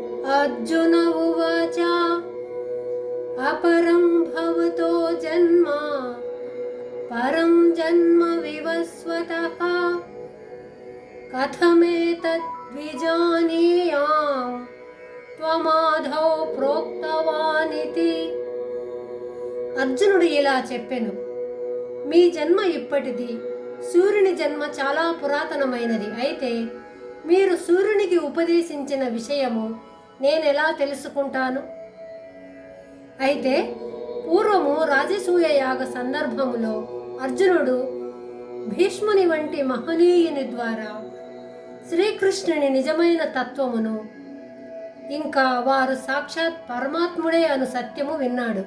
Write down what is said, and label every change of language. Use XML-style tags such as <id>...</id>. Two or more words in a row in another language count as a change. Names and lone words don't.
<sa>अर्जुन उवाच अपरं भवतो जन्म परं जन्म विवस्वतः कथमेतद् विजानीयाम् त्वमादौ प्रोक्तवानिति।</sa> <te>అర్జునుడు ఇలా చెప్పెను, మీ జన్మ ఇప్పటిది, సూర్యుని జన్మ చాలా పురాతనమైనది. అయితే మీరు సూర్యునికి ఉపదేశించిన విషయము నేనెలా తెలుసుకుంటాను? అయితే పూర్వము రాజసూయ యాగ సందర్భములో అర్జునుడు భీష్ముని వంటి మహనీయుని ద్వారా శ్రీకృష్ణుని నిజమైన తత్వమును, ఇంకా వారు సాక్షాత్ పరమాత్ముడే అను సత్యము విన్నాడు.</te>